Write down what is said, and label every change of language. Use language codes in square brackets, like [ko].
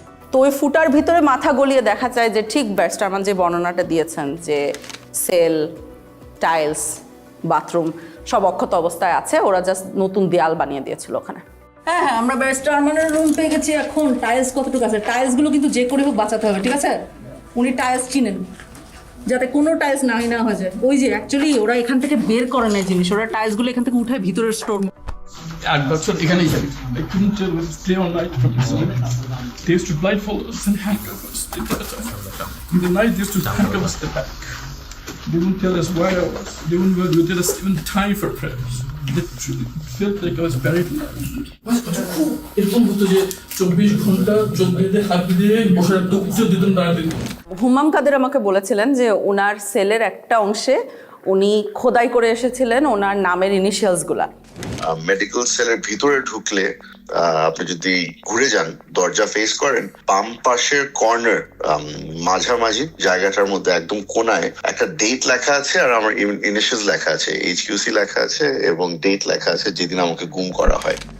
[bn] তো ওই ফুটার ভিতরে মাথা গলিয়ে দেখা যায় যে ঠিক ব্যারিস্টার আরমান যে বর্ণনাটা দিয়েছেন যে সেল, টাইলস, বাথরুম সব অক্ষত অবস্থায় আছে, ওরা জাস্ট নতুন দেয়াল বানিয়ে দিয়েছিল ওখানে। হ্যাঁ, আমরা ব্যারিস্টার আরমানের রুম পেয়ে গেছি। এখন টাইলস কতটুকু আছে, টাইলসগুলো কিন্তু যে করে হোক বাঁচাতে হবে, ঠিক আছে? উনি টাইলস চিনেন, যাতে কোনো টাইলস না হয়ে যায়। ওই যে অ্যাকচুয়ালি ওরা এখান থেকে বের করে নেয় জিনিস, ওরা টাইলসগুলো এখান থেকে উঠে ভিতরের স্টোর। 8 বছর এখানেই যাবে। [en] I couldn't stay all night from this. They used to blindfold us and handcuff us. In the night, they used to handcuff us at the back. They wouldn't tell us where I was. They wouldn't tell us even time for prayers. Literally, it felt like I was buried alive. [bn] এরকম হতো যে 24 ঘন্টা চোখ বেঁধে হাত দিয়ে বসে রাখতো, উচ্চ দিতেন না দিতেন। হুমাম কাদের আমাকে বলেছিলেন যে ওনার সেলের একটা অংশে উনি খোদাই করে এসেছিলেন ওনার নামের ইনিশিয়ালসগুলা। মেডিকেল সেলের ভিতরে ঢুকলে আপনি যদি ঘুরে যান, দরজা ফেস করেন, বাম পাশের কর্নার মাঝামাঝি জায়গাটার মধ্যে একদম কোনায় একটা ডেট লেখা আছে, আর আমার ইনিশিয়ালস লেখা আছে, HQC লেখা আছে এবং ডেট লেখা আছে যেদিন আমাকে গুম করা হয়।